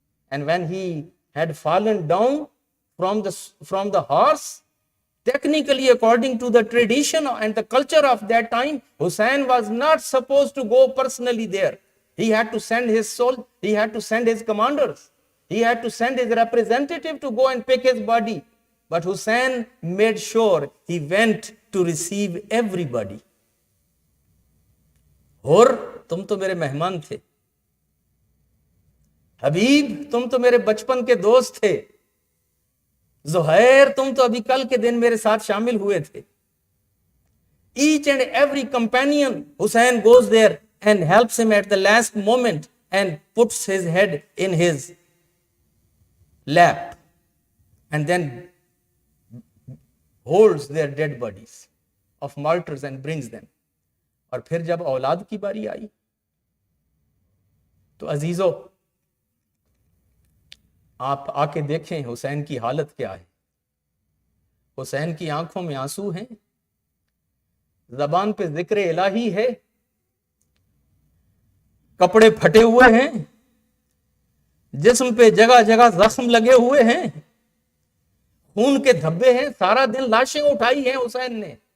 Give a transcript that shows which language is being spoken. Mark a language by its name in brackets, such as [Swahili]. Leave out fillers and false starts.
[English] And when he had fallen down from the horse, technically according to the tradition and the culture of that time, Hussein was not supposed to go personally there. He had to send his soul, he had to send his commanders, he had to send his representative to go and pick his body. But Hussein made sure he went to receive everybody. [Urdu] اور تم تو میرے مہمان تھے, حبیب تم تو میرے بچپن کے دوست تھے, زہیر تم تو ابھی کل کے دن میرے ساتھ شامل ہوئے تھے. [English] Each and every companion, Hussein goes there and helps him at the last moment and puts his head in his lap and then holds their dead bodies of martyrs and brings them. [Urdu] اور پھر جب اولاد کی باری آئی تو عزیزو آپ آ کے دیکھیں حسین کی حالت کیا ہے. حسین کی آنکھوں میں آنسو ہیں, زبان پہ ذکر الہی ہے, کپڑے پھٹے ہوئے ہیں, جسم پہ جگہ جگہ زخم لگے ہوئے ہیں, خون کے دھبے ہیں, سارا دن لاشیں اٹھائی ہیں حسین نے.